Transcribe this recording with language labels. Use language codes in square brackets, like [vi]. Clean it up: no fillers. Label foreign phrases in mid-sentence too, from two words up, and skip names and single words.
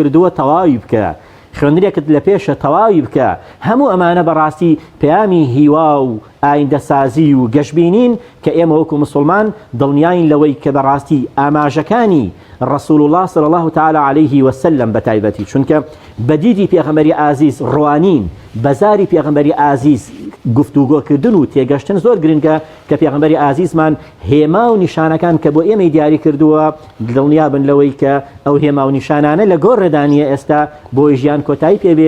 [ckb] کردووە تەواوی بکە خوێندنێکت لە پێشە تەواوی بکە هەموو ئەمانە بەڕاستی پەیامی هیوا و ئایندەسازی و گەشتبینین کە ئێمە وەکو مسلمان دڵنیاین لەوەی کە بەڕاستی ئاماژەکانی [ar] رسول الله صلى الله تعالى عليه وسلم [ckb] بتایبەتی چونکە بەدیدی پێغەمبەری ئازیز ڕوانین بەزاری پێغەمبەری ئازیز گفتوگۆکردن و تێگەشتن زۆر گرنگە کە پێغەمبەری ئازیزمان هێما و نیشانەکان کە بۆ ئێمەی دیاری کردووە دڵنیا بن لەوەی کە ئەو هێما و نیشانانە لە گۆڕێدانیە ئێستا بۆ ژیان کۆتایی پێبێ